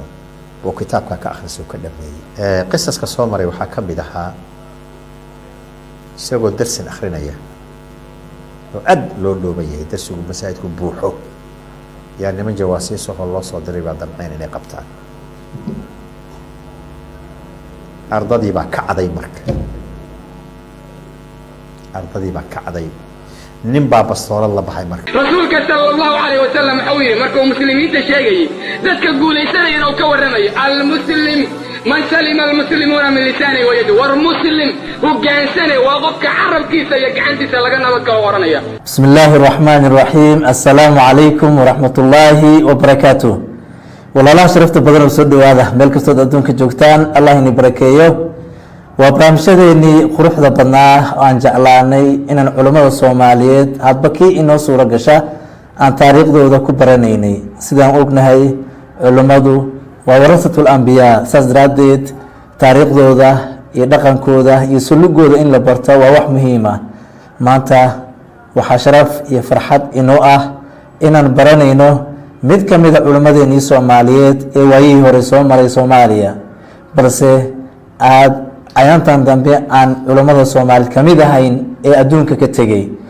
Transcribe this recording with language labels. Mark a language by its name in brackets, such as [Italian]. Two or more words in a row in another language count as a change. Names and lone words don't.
[Somali] oo kitaabka ka akhriso ka dhameeyey qisaska soo maray waxaa ka mid ahaa isagoo darsin akhrinaya oo aad loo dhooban yahay darsigu masaajidku buuxo yaa niman jawaasiis oo loo soo diray baa damceen inay qabtaan ardadii baa kacday marka ardadii baa kacday nin baa bastoolad la baxay marka rasuulka [Arabic] صلى الله عليه وسلم [Somali] wuxuu yiri markuu muslimiinta sheegay dadka guulaysanaya oo ka waramay [Arabic] المسلم من سلم المسلمون من لسانه ويده [Somali] war muslim hogaansane waa qofka carabkiisa iyo gacantiisa laga nabad ka waranaya [Arabic] بسم الله الرحمن الرحيم السلام عليكم ورحمة الله وبركاته [Somali] walaalaha sharafta badan oo soo dhawaada meel kasta oo adduunka joogtaan allah inii barakeeyo waa barnaamijyadeennii quruxda badnaa oo aan jeclaanay inaan culimmada soomaaliyeed hadba kii inoo suuro gasha aan taariikhdooda ku baranaynay sidaan ognahay culimmadu waa [Arabic] ورثة الأنبياء [Somali] saas daraaddeed taariikhdooda iyo dhaqankooda iyo sulugooda in la barto waa wax muhiim ah maanta waxaa sharaf iyo farxad inoo ah inaan baranayno mid ka mid a culimmadeennii soomaaliyeed ee waayihii hore soo maray soomaaliya balse aada ayaantan dambe aan culimmada soomaaliyeed ka mid ahayn ee adduunka ka tegey